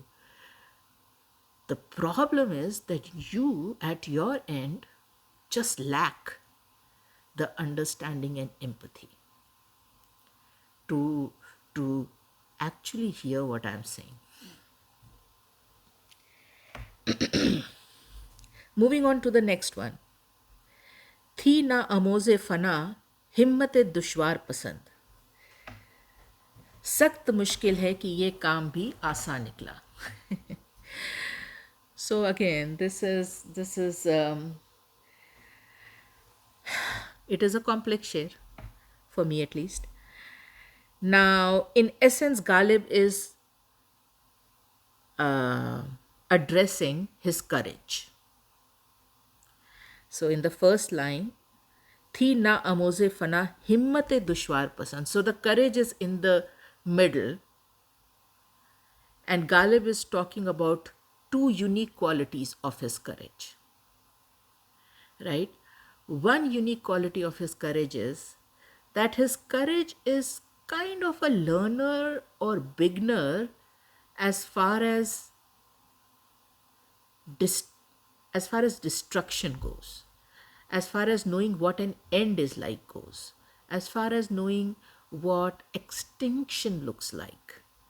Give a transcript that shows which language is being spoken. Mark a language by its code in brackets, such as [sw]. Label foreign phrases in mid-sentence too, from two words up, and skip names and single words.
[en] The problem is that you, at your end, just lack the understanding and empathy to actually hear what I'm saying. Moving on to the next one. [ur] تھی نوآموزِ فنا, ہمتِ دشوار پسند. سخت مشکل ہے کہ یہ کام بھی آسان نکلا. [en] So again, this is it is a complex share, for me at least. Now, in essence, Ghalib is addressing his courage. So in the first line, [ur] تھی نوآموزِ فنا، ہمتِ دشوار پسند. [en] So the courage is in the middle, and Ghalib is talking about two unique qualities of his courage. Right? One unique quality of his courage is that his courage is kind of a learner or beginner as far as destruction goes, as far as knowing what an end is like goes, as far as knowing what extinction looks like.